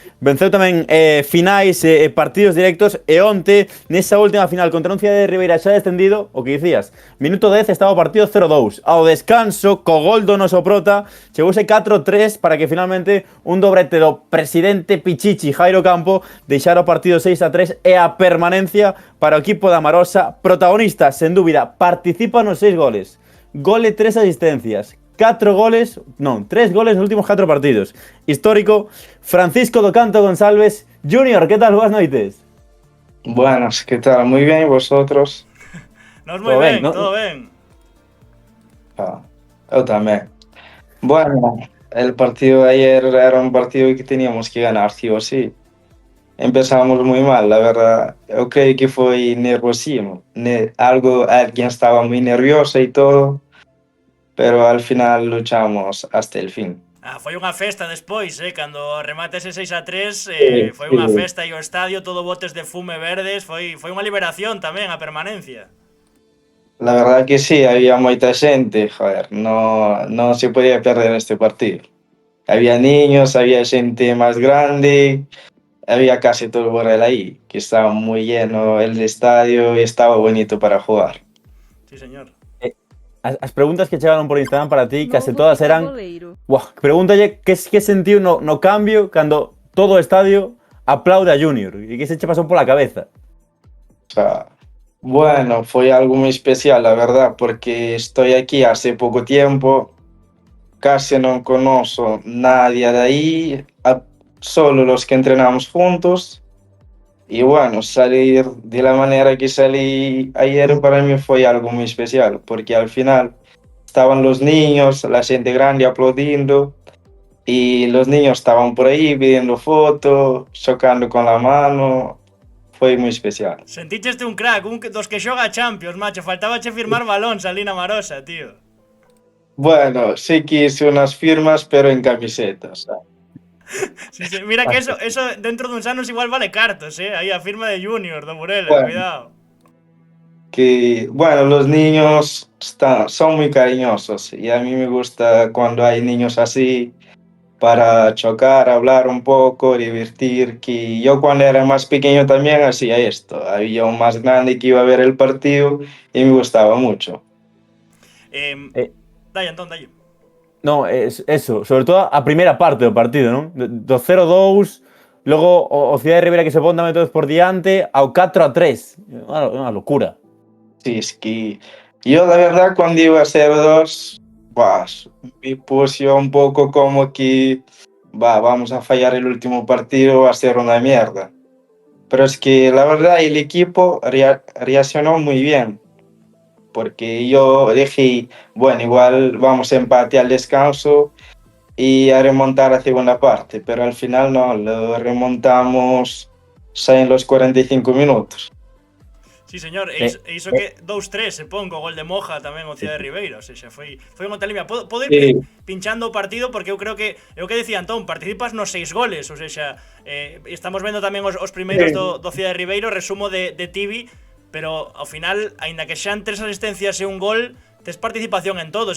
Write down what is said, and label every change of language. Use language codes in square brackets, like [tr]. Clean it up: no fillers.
[gl] venceu tamén finais e partidos directos, e onte, nesa última final contra un Cidade de Ribeira xa descendido, o que dicías, minuto 10 estaba o partido 0-2, ao descanso, co gol do noso prota, chegouse 4-3 para que finalmente un dobrete do presidente Pichichi Jairo Campo deixara o partido 6-3 e a permanencia para o equipo da Marosa. Protagonista, sen dúbida, participa nos 6 goles, gole 3 asistencias, 3 goles nos últimos 4 partidos. Histórico, Francisco do Canto González Junior, ¿qué tal? Buenas noites. [es] Buenas, ¿qué tal? Muy bien, ¿y vosotros? [gl] Nos moi ben, todo ben. [es] Yo también. Bueno, el partido de ayer era un partido que teníamos que ganar, sí o sí. Empezamos muy mal, la verdad. Yo creo que fue nerviosismo. Alguien estaba muy nervioso y todo, pero al final luchamos hasta el fin. [gl] Foi unha festa despois, cando remata ese 6-3, foi unha festa e o estadio todo botes de fume verdes, foi unha liberación tamén a permanencia. [es] La verdad que sí, había [gl] moita xente, [es] joder, no se podía perder este partido. Había niños, había xente más grande, había casi todo el Burela ahí, que estaba muy lleno el estadio y estaba bonito para jugar. Sí, señor. [gl] As preguntas que chegaron por Instagram para ti, case todas eran... Pregúntalle que sentiu no cambio cando todo o estadio aplaude a Junior e que se che pasou pola cabeza. [es] O sea, bueno, fue algo muy especial, la verdad, porque estoy aquí hace poco tiempo, casi no conozco nadie de ahí, solo los que entrenamos juntos. Y bueno, salir de la manera que salí ayer para mí fue algo muy especial, porque al final estaban los niños, la gente grande aplaudiendo, y los niños estaban por ahí pidiendo fotos, chocando con la mano. [gl] Foi moi especial. Senticheste un crack, un dos que xoga a Champions, macho. Faltabache firmar balóns ali na Marosa, tío. [es] Bueno, sí que hice unas firmas, pero en camisetas. [gl] Sí, mira que eso dentro duns anos igual vale cartos, aí a firma de Junior, do Burela, bueno, cuidado. [es] Que, bueno, los niños son muy cariñosos y a mí me gusta cuando hay niños así para chocar, hablar un poco, divertir, que yo cuando era más pequeño también hacía esto. Había un más grande que iba a ver el partido y me gustaba mucho. [gl] Dai, Antón, dai. No, eso, sobre todo a primeira parte do partido, non? Do 0-2, logo o Cidade de Ribeira que se pon tamén todos por diante, ao 4-3. Unha locura. [es] Sí, es que yo la verdad cuando iba a 0-2, me puse un poco como que vamos a fallar el último partido, va a ser una mierda. Pero es que la verdad el equipo reaccionó muy bien, porque yo dije, bueno, igual vamos a empate al descanso y a remontar a segunda parte, pero al final no, lo remontamos xa en los 45 minutos. [gl] Sí, señor, e iso que 2-3 se pon co gol de Moja tamén o Cidade de Ribeira, ou seja, foi unha talimia. Podo ir pinchando o partido porque eu creo que é o que decía Antón, participas nos 6 goles, ou seja, estamos vendo tamén os primeiros do Cidade de Ribeiro, resumo de Tibi, pero ao final, aínda que xan 3 asistencias e un gol, tes participación en todos.